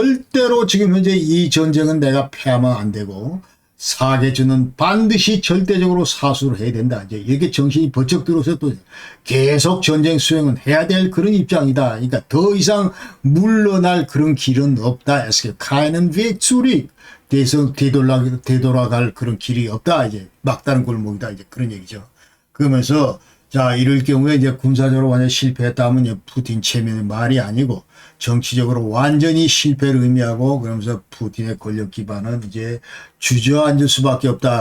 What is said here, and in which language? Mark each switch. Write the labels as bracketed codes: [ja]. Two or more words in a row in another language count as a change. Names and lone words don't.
[ko] 절대로 지금 현재 이 전쟁은 내가 패하면 안 되고 사계주는 반드시 절대적으로 사수를 해야 된다. 이제 이렇게 정신이 번쩍 들어서 또 계속 전쟁 수행은 해야 될 그런 입장이다. 그러니까 더 이상 물러날 그런 길은 없다. [de] Es keinen Weg zurück. [ko] 되돌아갈 그런 길이 없다. 이제 막다른 골목이다. 이제 그런 얘기죠. 그러면서 자, 이럴 경우에 이제 군사적으로 완전히 실패했다면 이제 푸틴 체면의 말이 아니고 정치적으로 완전히 실패를 의미하고 그러면서 푸틴의 권력 기반은 이제 주저앉을 수밖에 없다.